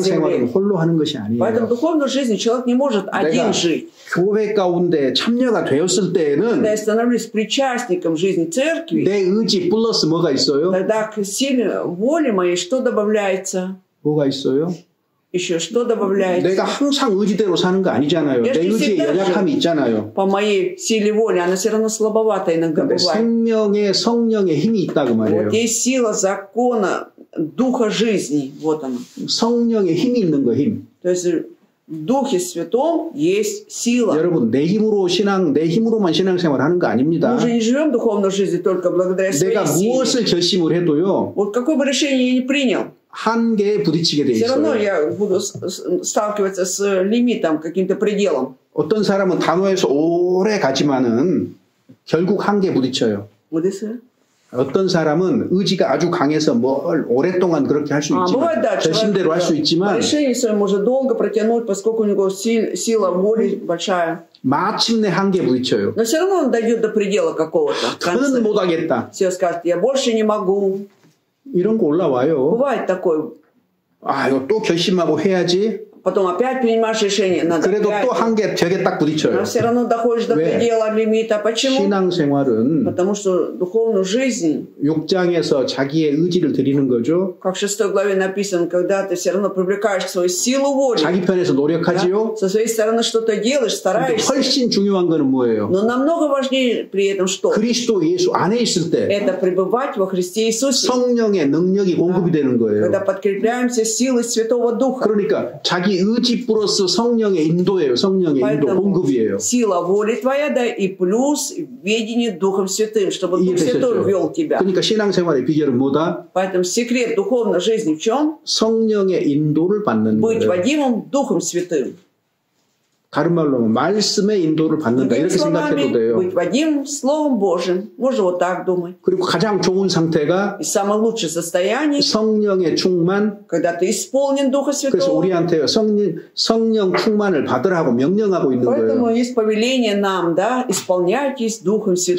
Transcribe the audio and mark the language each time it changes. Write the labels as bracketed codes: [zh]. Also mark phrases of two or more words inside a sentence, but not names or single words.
[ko] 신앙생활은 [ru] земле. [ko] 홀로 하는 것이 [ru] Поэтому в [ko] 아니에요. [ru] духовной жизни человек не может один жить. [ko] 교회 가운데 참여가 되었을 때에는 [ru] Когда я становлюсь причастником жизни церкви, [ko] 내 의지 플러스 뭐가 있어요? [ru] тогда к силе воли моей что добавляется? [ko] 뭐가 있어요? [ru] Еще что добавляется? [ko] 내가 항상 의지대로 사는 거 아니잖아요. 내 의지에 연약함이 있잖아요. [ru] По моей силе воли, она все равно слабовата иногда бывает. [ko] 생명의 성령의 힘이 있다 그 말이에요. [ru] Вот есть сила закона, духа жизни. Вот она. [ko] 성령의 힘이 있는 거 힘. [ru] То есть в Духе Святом есть сила. [ko] 여러분 내 힘으로만 신앙생활 하는 거 아닙니다. [ru] Мы же не живем духовной жизнью только благодаря своей [ko] 내가 [ru] силе. [ko] 무엇을 결심을 해도요. [ru] Вот какое бы решение я ни принял, [ko] 한계에 부딪히게 돼 [ru] все равно [ko] 있어요. [ru] я буду сталкиваться с лимитом, каким-то пределом. [ko] 어떤 사람은 단호해서 오래 가지만은 결국 한계에 부딪혀요. [ru] Вот и все. [ko] 어떤 사람은 의지가 아주 강해서 뭘 오랫동안 그렇게 할 수 있지만 [ru] бывает, да, [ko] 결심대로 할 수 있지만 [ru] решение свое может долго протянуть, поскольку у него сила воли большая. [ko] 마침내 한계에 부딪혀요. [ru] Но все равно он дойдет до предела какого-то. в конце. [ko] 더는 못하겠다. [ru] Все скажет, я больше не могу. [ko] 이런 거 올라와요. [ru] Бывает такое. [ko] 아, 이거 또 결심하고 해야지. [ru] Потом опять принимаешь решение. Надо [ko] 그래도 [ru] опять. [ko] 또 한계 벽에 딱 부딪혀요. [ru] Но все равно доходишь до [ko] 왜? [ru] предела лимита. Почему? [ko] 신앙생활은 [ru] Потому что духовную жизнь, [ko] 6장에서 자기의 의지를 드리는 거죠. [ru] как в 6 главе написано, когда ты все равно привлекаешь свою силу воли, [ko] 자기 편에서 노력하지요. [ru] да? Со своей стороны что-то делаешь, [ko] 근데 [ru] стараешься. [ko] 훨씬 중요한 거는 뭐예요? [ru] Но намного важнее при этом что? [ko] 그리스도 예수 안에 있을 때 [ru] Это пребывать во Христе Иисусе. [ko] 성령의 능력이 공급이 되는 거예요. [ru] Когда подкрепляемся силой Святого Духа. [ko] 그러니까 자기 의지 플러스 성령의 인도예요. 성령의 인도 공급이에요. [ru] Сила воли твоя, да, и плюс ведение Духом Святым, чтобы Дух Святой вел тебя. [ko] 그러니까 신앙생활의 비결은 뭐다? [ru] Поэтому секрет духовной жизни в чем? [ko] 성령의 인도를 받는 [ru] Быть [ko] 거예요. [ru] водимым Духом Святым. [ko] 다른 말로 하면 말씀의 인도를 받는다 [ru] Другими [ko] 이렇게 생각해도 [ru] словами, [ko] 돼요. [ru] быть водимым Словом Божьим. Можно вот так думать. [ko] 그리고 가장 좋은 상태가 [ru] И самое лучшее состояние, [ko] 성령의 충만. [ru] когда ты исполнен Духа [ko] 그래서 [ru] Святого. [ko] 우리한테 성령 충만을 받으라고 명령하고 있는 [ru] Поэтому [ko] 거예요. [ru] есть повеление нам, да, исполняйтесь Духом Святым.